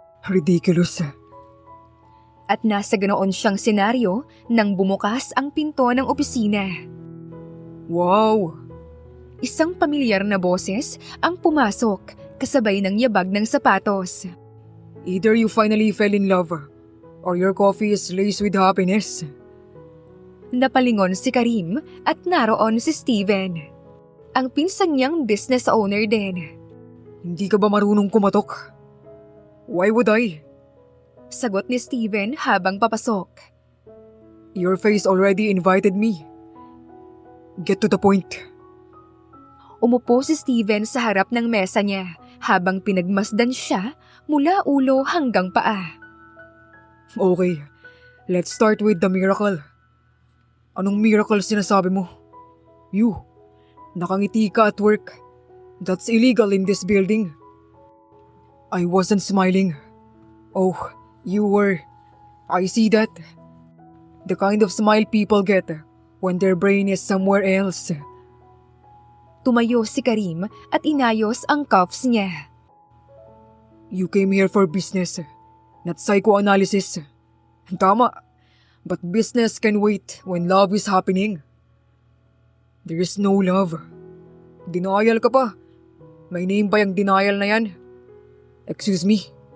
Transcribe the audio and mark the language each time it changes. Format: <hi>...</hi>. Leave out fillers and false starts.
<en>Ridiculous.</en> <tl>At nasa ganoon siyang senaryo nang bumukas ang pinto ng opisina.</tl> <en>Wow!</en> <tl>Isang pamilyar na boses ang pumasok kasabay ng yabag ng sapatos.</tl> <en>Either you finally fell in love or your coffee is laced with happiness.</en> <tl>Napalingon si Karim at naroon si Steven. Ang pinsan niyang business owner din. Hindi ka ba marunong kumatok?</tl> <en>Why would I?</en> <tl>Sagot ni Steven habang papasok.</tl> <en>Your face already invited me. Get to the point.</en> <tl>Umupo si Steven sa harap ng mesa niya habang pinagmasdan siya mula ulo hanggang paa.</tl> <en>Okay, let's start with the miracle.</en> <tl>Anong miracle sinasabi mo?</tl> <en>You,</en> <tl>nakangiti ka</tl> <en>at work. That's illegal in this building. I wasn't smiling. Oh, you were. I see that. The kind of smile people get when their brain is somewhere else.</en> <tl>Tumayo si Karim at inayos ang cuffs niya.</tl> <en>You came here for business, not psychoanalysis.</en> <tl>Tama,</tl> <en>but business can wait when love is happening. There is no love.</en> <tl>Denial ka pa. May name ba yung denial na yan?</tl> <en>Excuse me?</en>